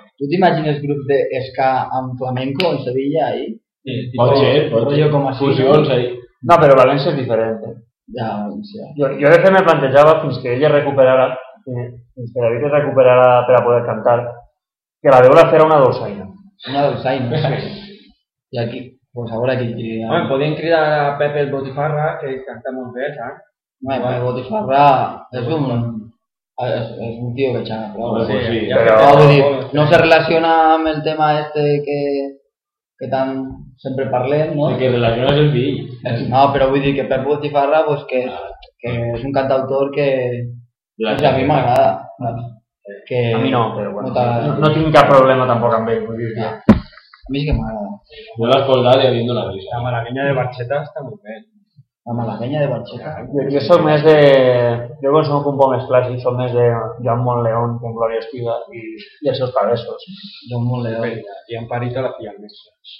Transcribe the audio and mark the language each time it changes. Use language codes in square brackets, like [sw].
[ca] Tu t'imagines grups de ska amb flamenco en Sevilla ahí? Sí, pot ser, fusions [es] ahí. [ca] No, però València és diferent. Ja, València. Jo de fet me plantejava fins que ella recuperara, fins que David es recuperara per a poder cantar, que la veu la fer una dolçaina. Una dolçaina, sí. [es] I aquí... Pues ahora que diría... Bueno, podían criar a Pepe el Botifarra, que canta muy bien, ¿sabes? Bueno, el Botifarra es un tío que chana, claro. Pues sí, pero... decir, no se relaciona con el tema este que tan siempre parlem, ¿no? [ca] El que relaciona es el fill. [es] No, pero voy a decir que Pepe Botifarra, pues que es un cantautor que... O sea, a mí me agrada. Que a mí no, pero bueno, no tengo cap problema tampoco con él, voy a decir. [ca] A mi sí que m'agrada. Jo l'escoltava i havia d'una risa. La malagueña de Barxeta està molt bé. La malagueña de Barxeta? Jo soc més de... Jo consumo un poc més clàssic, soc més de Joan Montleón, que en Gloria Estiva, i els seus travessos. Joan Montleón. feia en Parita la feia el mestre.